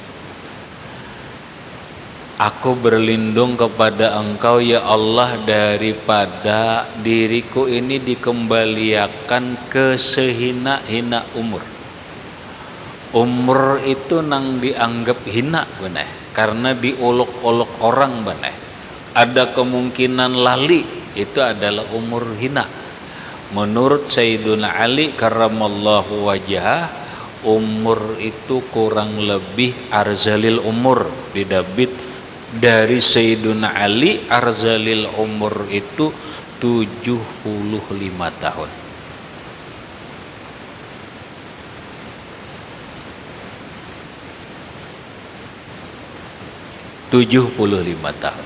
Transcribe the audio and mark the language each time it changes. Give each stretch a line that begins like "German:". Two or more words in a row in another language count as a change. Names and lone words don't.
Indonesian: Aku berlindung kepada Engkau ya Allah daripada diriku ini dikembalikan ke sehina-hina umur.
Banjar: Umur itu nang dianggap hina benar, karena diolok-olok orang benar.
Indonesian: Ada kemungkinan lali, itu adalah umur hina. Menurut Sayyiduna Ali
Arabic: كرم الله وجهه,
Indonesian: umur itu kurang lebih
Arabic: أرذل العمر
Indonesian: didabit dari Sayyiduna Ali.
Arabic: أرذل العمر
Indonesian: itu 75 tahun. 75 tahun.